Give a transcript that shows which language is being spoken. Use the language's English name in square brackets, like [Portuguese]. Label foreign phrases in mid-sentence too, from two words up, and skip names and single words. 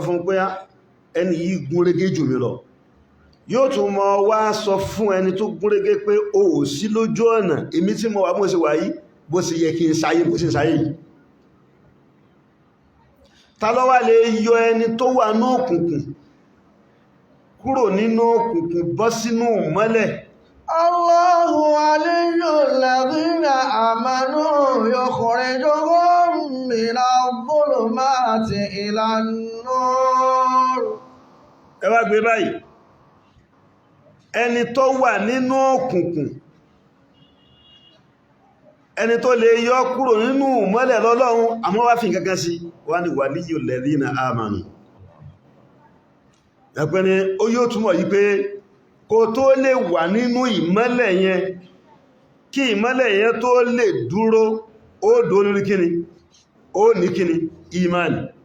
[Yoruba] fún pé ẹni yìí gún régé jù mí lọ yóò tún mọ wá sọ fún ẹni tó gún régé pé o ò sí lójú ọ̀nà èmi tí mo wà bó ṣe wà yìí bó ṣe yẹ kí n sáyé bó ṣe sáyé yìí ta ló wá lè yọ ẹni tó wà ní òkùnkùn kúrò nínú òkùnkùn bọ́ sínú mọ́lẹ̀ [Arabic] الله ولي الذين آمنوا يخرجهم من الظلمات إلى النور. [Yoruba] Ẹ wá gbé báyìí ẹni tó wà nínú òkùnkùn ẹni tó lè yọ kúrò nínú mọ́lẹ̀ lọ́lọ́run àmọ́ wá fi kankan sí wá ní [Arabic] ولي الذين آمنوا [Yoruba] ẹ̀pẹ́ ni ó yóò túnmọ̀ yí pé kó tó lè wà nínú ìmọ́lẹ̀ yẹn kí ìmọ́lẹ̀ yẹn tó lè dúró ó dó lórí kíni ó ní kíni ìmánì